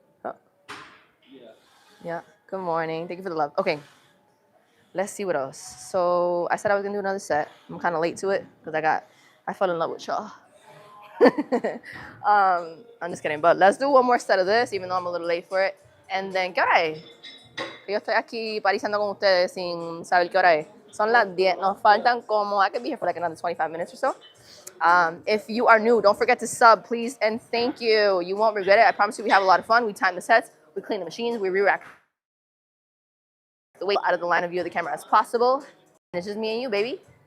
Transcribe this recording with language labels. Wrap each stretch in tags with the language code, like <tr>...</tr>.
<en>Huh. Yeah. Good morning. Thank you for the love. Okay. Let's see what else. So I said I was gonna do another set. I'm kind of late to it because I fell in love with y'all. I'm just kidding, but let's do one more set of this, even though I'm a little late for it. And then,</en> <es>¿qué hora es? Yo estoy aquí pariciando con ustedes sin saber qué hora es. Son las 10. Nos faltan como,</es> <en>I could be here for like another 25 minutes or so. If you are new, don't forget to sub, please, and thank you. You won't regret it. I promise you we have a lot of fun. We time the sets, we clean the machines, we re-rack the weight out of the line of view of the camera as possible. And it's just me and you, baby.</en>